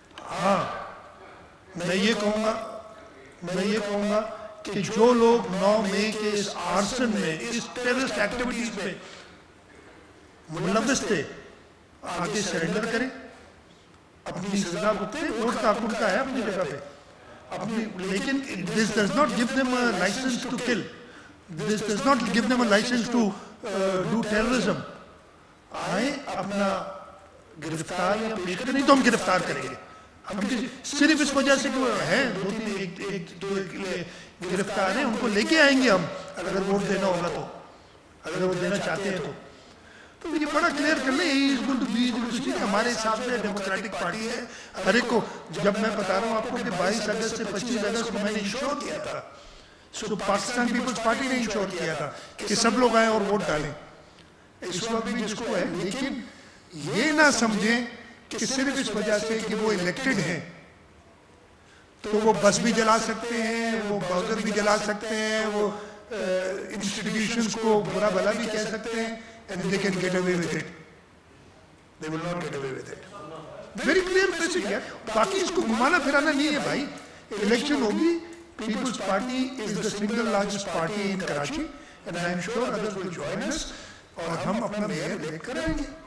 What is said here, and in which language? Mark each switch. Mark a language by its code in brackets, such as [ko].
[ur] ہاں میں یہ کہوں گا کہ جو لوگ 9 مئی کے اس آرسن میں، اس ٹیررسٹ ایکٹیویٹیز میں ملوث تھے، آگے سرنڈر کریں، اپنی سزا بھگتیں. ووٹ کا حق ان کا ہے اپنی جگہ پہ اپنی، لیکن [en] this does not give them a license to kill. This does not give them a license to do terrorism. [ur] آئیں اپنا گرفتار یا پیش کریں، نہیں تو ہم گرفتار کریں گے. ہم صرف اس وجہ سے کہ ہیں 2-3 گرفتار ہیں، ان کو لے کے آئیں گے ہم اگر ووٹ دینا ہوگا تو، اگر وہ دینا چاہتے ہیں تو یہ بڑا کلیئر کر لیں. ہمارے حساب سے ڈیموکریٹک پارٹی ہے. ہر ایک کو جب میں بتا رہا ہوں آپ کو کہ 22 اگست سے 25 اگست کو میں نے انشور کیا تھا، پاکستان پیپلز پارٹی نے انشور کیا تھا کہ سب لوگ آئیں اور ووٹ ڈالیں. اس وقت بھی جس کو ہے، لیکن یہ نہ سمجھیں کہ صرف اس وجہ سے کہ وہ الیکٹڈ ہیں تو وہ بس بھی جلا سکتے ہیں، وہ باؤزر بھی جلا سکتے ہیں، وہ انسٹیٹیوشنز کو برا بھلا بھی کہہ سکتے ہیں. [en] And they can get away with it. They will not get away with it. Very clear message ہے. [ur] باقی اس کو گھمانا پھرانا نہیں ہے بھائی. الیکشن ہوگی. [en] People's Party is the single largest party in Karachi, and I am sure others will join us. [ur] اور ہم اپنا میئر لے کر آئیں گے.